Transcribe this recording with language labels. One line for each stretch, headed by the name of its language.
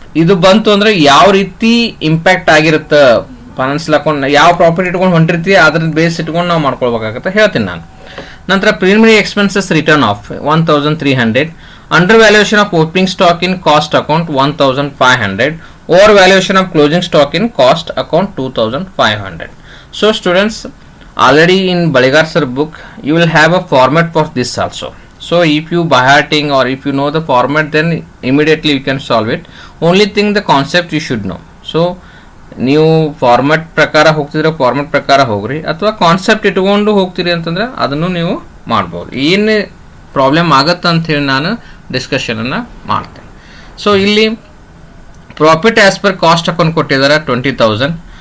Kannada: ಇದು ಬಂತು ಅಂದರೆ ಯಾವ ರೀತಿ ಇಂಪ್ಯಾಕ್ಟ್ ಆಗಿರುತ್ತೆ ಫೈನಾನ್ಷಿಯಲ್ ಅಕೌಂಟ್, ಯಾವ ಪ್ರಾಫಿಟ್ ಇಟ್ಕೊಂಡು ಹೊಂಟಿರ್ತೀವಿ ಅದ್ರ ಬೇಸ್ ಇಟ್ಕೊಂಡು ನಾವು ಮಾಡ್ಕೊಳ್ಬೇಕಾಗತ್ತೆ ಹೇಳ್ತೀನಿ ನಾನು.
English: ನಂತರ preliminary expenses return of 1,300, under valuation of opening stock in cost account 1,500, over valuation of closing stock in cost account 2,500. So students, already in Baligar sir book you will have a format for this also. So if you by hearting or if you know the format, then immediately you can solve it. Only thing the concept you should know.
Kannada: So ನೀವು format ಪ್ರಕಾರ ಹೋಗ್ತಿದ್ರೆ format ಪ್ರಕಾರ ಹೋಗ್ರಿ, ಅಥವಾ concept ಇಟ್ಕೊಂಡು ಹೋಗ್ತೀರಿ ಅಂತಂದ್ರೆ ಅದನ್ನು ನೀವು ಮಾಡ್ಬೋದು. ಏನು ಪ್ರಾಬ್ಲಮ್ ಆಗತ್ತೆ ಅಂಥೇಳಿ ನಾನು ಡಿಸ್ಕಷನನ್ನು ಮಾಡ್ತೇನೆ.
English: so
Kannada: ಇಲ್ಲಿ
English: profit as per cost account
Kannada: ಕೊಟ್ಟಿದ್ದಾರೆ
English: 20,000.